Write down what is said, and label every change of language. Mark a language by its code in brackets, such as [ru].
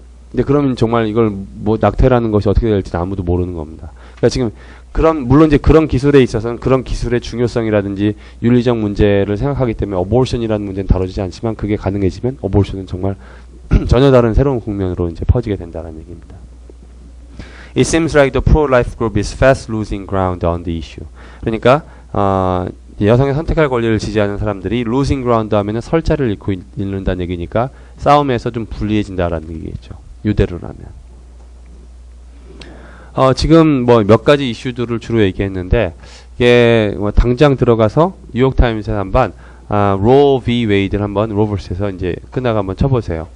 [ko] 근데 그러면 정말 이걸 뭐 낙태라는 것이 어떻게 될지는 아무도 모르는 겁니다. 그러니까 지금 물론 이제 그런 기술에 있어서는 그런 기술의 중요성이라든지 윤리적 문제를 생각하기 때문에 어보션이라는 문제는 다뤄지지 않지만 그게 가능해지면 어보션은 정말 전혀 다른 새로운 국면으로 이제 퍼지게 된다는 얘기입니다. [en] It seems like the pro-life group is fast losing ground on the issue. [ko] 그러니까 여성의 선택할 권리를 지지하는 사람들이 [en] losing ground [ko] 하면은 설자를 잃는다는 얘기니까 싸움에서 좀 불리해진다라는 얘기겠죠. 유대로라면. 지금 뭐 몇 가지 이슈들을 주로 얘기했는데 이게 뭐 당장 들어가서 뉴욕타임스에 한번 로 v 웨이드를 한번 로 vs에서 이제 끝나가 한번 쳐보세요.